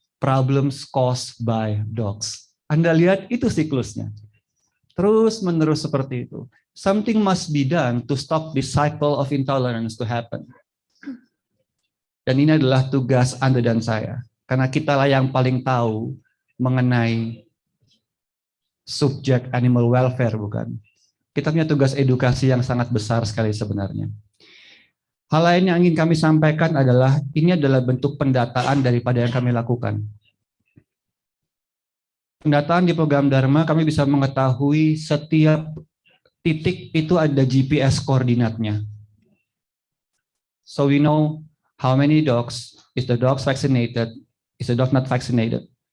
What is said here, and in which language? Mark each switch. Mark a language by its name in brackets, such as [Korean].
[English] Problems caused by dogs. [Indonesian] Anda lihat itu siklusnya. Terus menerus seperti itu. [English] Something must be done to stop this cycle of intolerance to happen. [Indonesian] Dan ini adalah tugas Anda dan saya. Karena kitalah yang paling tahu mengenai subjek animal welfare, bukan? Kita punya tugas edukasi yang sangat besar sekali sebenarnya. Hal lain yang ingin kami sampaikan adalah, ini adalah bentuk pendataan daripada yang kami lakukan. Pendataan di program Dharma, kami bisa mengetahui setiap titik itu ada GPS koordinatnya. [English] So we know how many dogs, is the dogs vaccinated, is the dog not vaccinated.